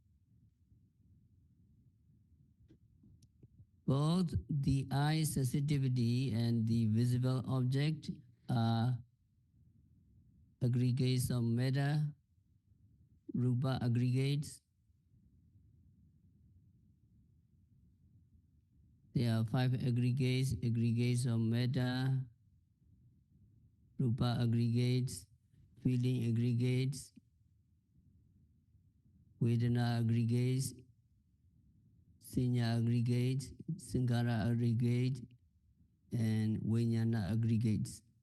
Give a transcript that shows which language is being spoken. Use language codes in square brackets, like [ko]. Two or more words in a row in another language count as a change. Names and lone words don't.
[en] Both the eye sensitivity and the visible object are aggregates of matter, rupa aggregates. There are 5 aggregates, aggregates of matter, rupa aggregates, feeling aggregates, vedana aggregates, siñña aggregates, saṅghāra aggregates, and vijñāna aggregates.